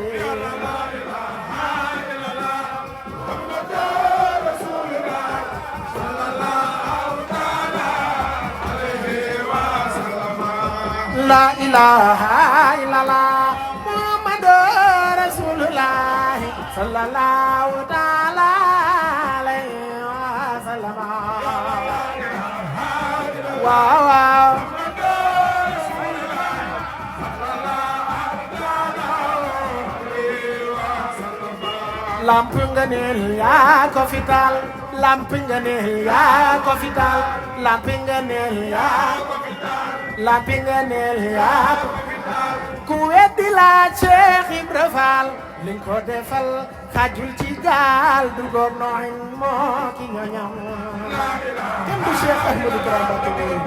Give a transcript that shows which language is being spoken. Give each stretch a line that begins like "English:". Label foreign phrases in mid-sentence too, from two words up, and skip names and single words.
Arabic: لا إله إلا الله محمد رسول الله صلى الله تعالى عليه وسلم واو
Wolof: lamp ngëneel yaa ko fi taal lamp ngëneel yaa ko fi taal lamp ngëneel yaa ko fi taal lamp ngëneel yaa ko fi taal ku weddi la Cheikh Ibra Fall liñ ko defal xajul ci gaal du góor nooxin moo ki nga ñam kenn du Cheikh Ahmadou Kara Mbacké